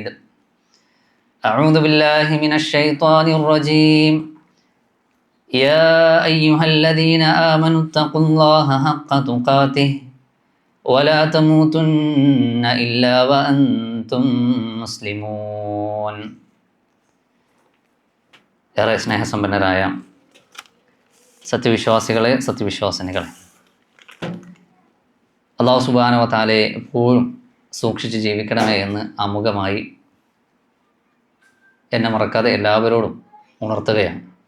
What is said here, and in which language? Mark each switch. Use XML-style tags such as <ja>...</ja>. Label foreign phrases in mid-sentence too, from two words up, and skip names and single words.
<ar>أعوذ بالله من الشيطان الرجيم. يا أيها الذين آمنوا اتقوا الله حق تقاته ولا تموتن إلا وأنتم مسلمون.</ar> <ml>ഏറെ സ്നേഹസമ്പന്നരായ സത്യവിശ്വാസികളെ, സത്യവിശ്വാസിനികളെ, അല്ലാഹു</ml> <ar>سبحانه وتعالى</ar> <ml>എപ്പോഴും സൂക്ഷിച്ച് ജീവിക്കണമേ എന്ന് ആമുഖമായി എന്നെ മറക്കാതെ എല്ലാവരോടും ഉണർത്തുകയാണ്.</ml>